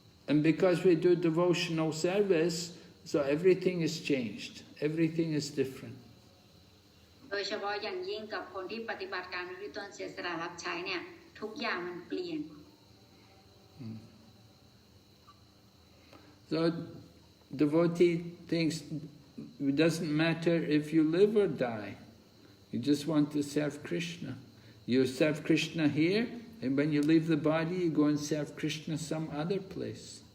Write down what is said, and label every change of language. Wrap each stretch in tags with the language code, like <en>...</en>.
<en>And because we do devotional service, so everything is changed. Everything is different.</en> <th>โดยเฉพาะอย่างยิ่งกับคนที่ปฏิบัติการด้วยตนเสียสละรับใช้เนี่ยทุกอย่างมันเปลี่ยน</th> <en>So devotee thinks it doesn't matter if you live or die. You just want to serve Krishna. You serve Krishna here, and when you leave the body, you go and serve Krishna some other place.</en>